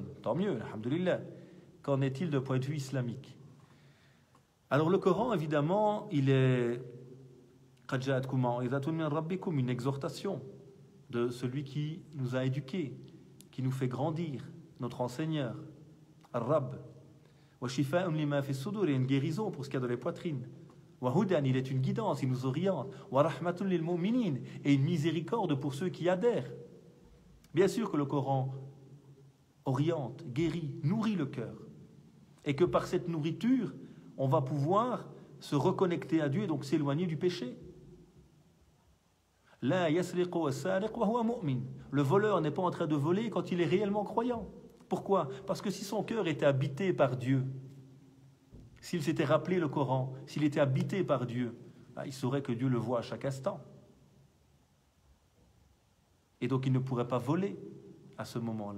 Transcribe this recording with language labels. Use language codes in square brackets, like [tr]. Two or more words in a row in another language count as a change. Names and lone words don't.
[fr] Tant mieux, alhamdulillah. Qu'en est-il d'un point de vue islamique? Alors, le Coran, évidemment, il est une exhortation de celui qui nous a éduqués, qui nous fait grandir, notre enseigneur, Ar-Rabb. [ar] وشفاء لما في الصدور, [fr] il y a une guérison pour ce qu'il y a dans les poitrines. [ar] وهدى, [fr] il est une guidance, il nous oriente. [ar] ورحمة للمؤمنين, [fr] et une miséricorde pour ceux qui adhèrent. Bien sûr que le Coran oriente, guérit, nourrit le cœur. Et que par cette nourriture, on va pouvoir se reconnecter à Dieu et donc s'éloigner du péché. [ar] لا يسرق السارق وهو مؤمن. [fr] Le voleur n'est pas en train de voler quand il est réellement croyant. Pourquoi? Parce que si son cœur était habité par Dieu, s'il s'était rappelé le Coran, s'il était habité par Dieu, il saurait que Dieu le voit à chaque instant. Et donc il ne pourrait pas voler à ce moment-là.